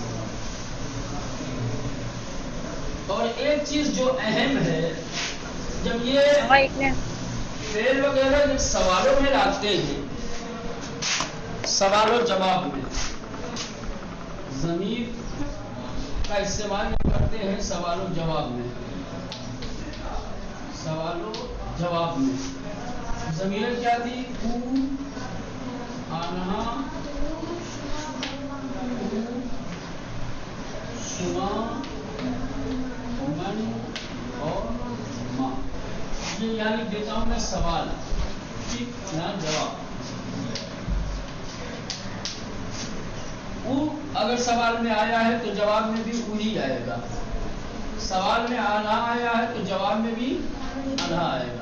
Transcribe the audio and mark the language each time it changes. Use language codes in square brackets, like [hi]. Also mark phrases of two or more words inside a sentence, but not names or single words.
[ur] اور ایک چیز جو اہم ہے، جب یہ فعل وغیرہ جب سوالوں میں لاتے ہیں، سوال و جواب میں ضمیر کا استعمال کرتے ہیں سوال و جواب میں. سوال و جواب میں ضمیر کیا تھی؟ [fa] او، آنہا، شما، من اور ما. [ur] یہ یعنی دیتا ہوں میں سوال، ٹھیک، یہاں جواب. او اگر سوال میں آیا ہے تو جواب میں بھی او ہی آئے گا. سوال میں آنہا آیا ہے تو جواب میں بھی آنہا آئے گا.